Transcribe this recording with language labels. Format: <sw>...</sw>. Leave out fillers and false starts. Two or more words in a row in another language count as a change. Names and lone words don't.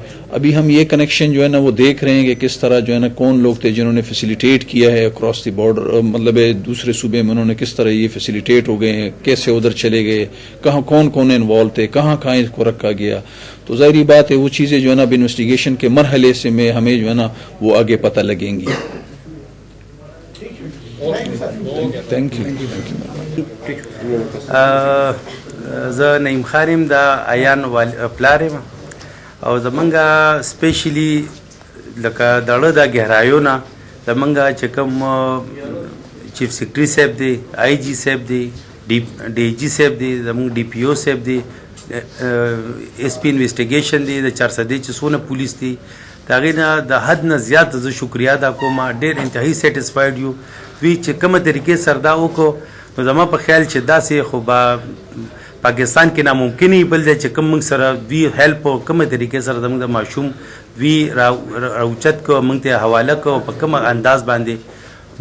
<ur>ابھی ہم یہ کنیکشن جو ہے نا وہ دیکھ رہے ہیں کہ کس طرح جو ہے نا کون لوگ تھے جنہوں نے فیسیلیٹیٹ کیا ہے</ur> <en>across the border,</en> <ur>مطلب دوسرے صوبے میں انہوں نے کس طرح یہ فیسیلیٹیٹ ہو گئے ہیں, کیسے ادھر چلے گئے, کہاں کون کون انوالو تھے, کہاں کہاں اس کو رکھا گیا. تو ظاہری بات ہے وہ چیزیں جو ہے نا اب انویسٹیگیشن کے مرحلے سے میں ہمیں جو ہے نا وہ آگے پتہ لگیں گی.</ur> <en>thank you.</en> <ps>زه نعیم خان د عیان پلار یم او زمونږ سپیشلی لکه دړه د ګهرایونه زمونږ چې کوم</ps> <en>chief secretary</en> <ps>صاحب دی, آئی جی صاحب دی, ڈی جی صاحب دی, زمونږ ڈی پی او صاحب دی,</ps> <en>SP investigation</en> <ps>دی, د 400 چې څونه پولیس دی, د هغې نه د حد نه زیات زه شکریا ادا کوم. ډېر انتهایی سیټسفاید یو. دوی چې کومه طریقې سره دا وکړو نو زما په خیال چې داسې خو به پاکستان کې ناممکن وي, بل دی چې کوم موږ سره دوی هیلپ په کومه طریقې سره زموږ د ماشوم دوی راوچت کړو, موږ ته حواله کړو په کومه انداز باندې.</ps>